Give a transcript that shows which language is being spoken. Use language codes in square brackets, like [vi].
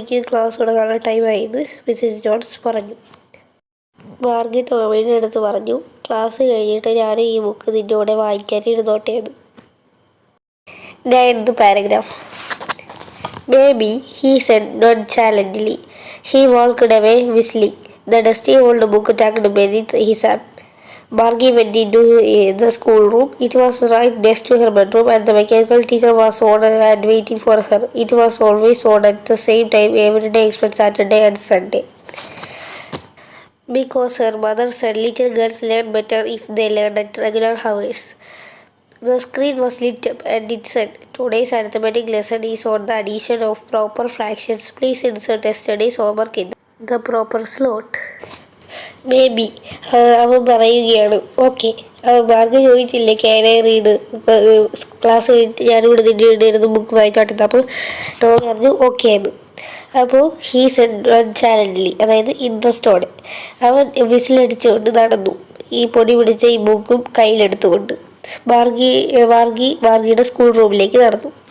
[ml] Class തുടങ്ങാനുള്ള ടൈമായിന്ന് Mrs John's പറഞ്ഞു. മാർഗി ടോമിയുടെ അടുത്ത് പറഞ്ഞു, ക്ലാസ് കഴിഞ്ഞിട്ട് ഞാൻ ഈ ബുക്ക് നിൻ്റെ കൂടെ വായിക്കാൻ ഇരുന്നോട്ടേന്ന്. [en] 9th paragraph. Maybe, he said nonchalantly. He walked away whistling. The dusty old book tucked beneath his arm. Margie went into the schoolroom. It was right next to her bedroom, and the mechanical teacher was on and waiting for her. It was always on at the same time every day except Saturday and Sunday. Because her mother said little girls learn better if they learn at regular hours. The screen was lit up and it said, "Today's arithmetic lesson is on the addition of proper fractions. Please insert yesterday's homework in the proper slot." [ml] Maybe. അവൻ പറയുകയാണ്. Okay. അവൻ mark ചോദിച്ചില്ലേ [en] can I read [ml] class കഴിഞ്ഞിട്ട് ഞാനിവിടെ നിൻ്റെ ഇരുന്ന് book വായിച്ചോട്ടെ. അപ്പോൾ Tom പറഞ്ഞു ഓക്കെ എന്ന്. അപ്പോൾ [en] he said challengingly, [ml] അതായത് ഇൻട്രസ്റ്റോടെ അവൻ വിസിലടിച്ചുകൊണ്ട് നടന്നു, ഈ പൊടി പിടിച്ച ഈ ബുക്കും കയ്യിലെടുത്തുകൊണ്ട് മാർഗിയുടെ സ്കൂൾ റൂമിലേക്ക് നടന്നു.